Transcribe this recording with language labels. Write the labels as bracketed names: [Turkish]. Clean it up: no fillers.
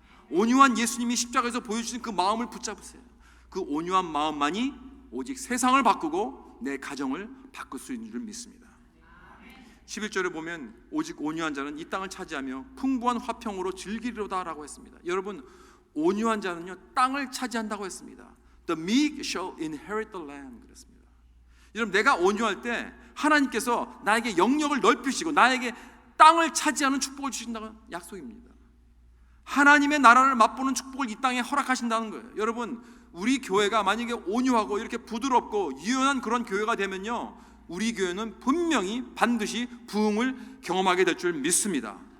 [Korean] 온유한 예수님이 십자가에서 보여주신 그 마음을 붙잡으세요. 그 온유한 마음만이 오직 세상을 바꾸고 내 가정을 바꿀 수 있는 줄 믿습니다. 11절에 보면 오직 온유한 자는 이 땅을 차지하며 풍부한 화평으로 즐기리로다 라고 했습니다. 여러분, 온유한 자는요, 땅을 차지한다고 했습니다. [English] The meek shall inherit the land [Korean] 그랬습니다. 여러분, 내가 온유할 때 하나님께서 나에게 영역을 넓히시고 나에게 땅을 차지하는 축복을 주신다는 약속입니다. 하나님의 나라를 맛보는 축복을 이 땅에 허락하신다는 거예요. 여러분, 우리 교회가 만약에 온유하고 이렇게 부드럽고 유연한 그런 교회가 되면요, 우리 교회는 분명히 반드시 부흥을 경험하게 될 줄 믿습니다.